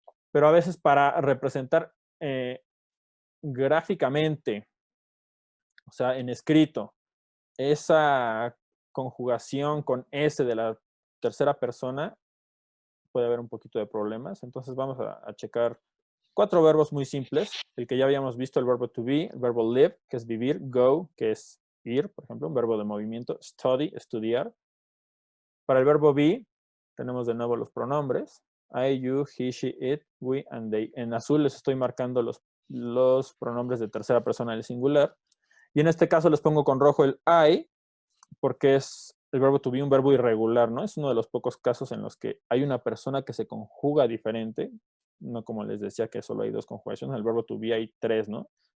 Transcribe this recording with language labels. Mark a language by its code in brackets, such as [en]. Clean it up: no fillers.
[es] Pero a veces para representar gráficamente, o sea, en escrito, esa conjugación con S de la tercera persona, puede haber un poquito de problemas. Entonces vamos a checar 4 verbos muy simples. El que ya habíamos visto, el verbo to be, el verbo live, que es vivir, go, que es ir, por ejemplo, un verbo de movimiento, study, estudiar. Para el verbo be, tenemos de nuevo los pronombres, [en] I, you, he, she, it, we, and they. [es] En azul les estoy marcando los pronombres de tercera persona del singular. Y en este caso les pongo con rojo el I, porque es el verbo to be un verbo irregular, ¿no? Es uno de los pocos casos en los que hay una persona que se conjuga diferente, no como les decía que solo hay 2 conjugaciones, el verbo to be hay 3, ¿no?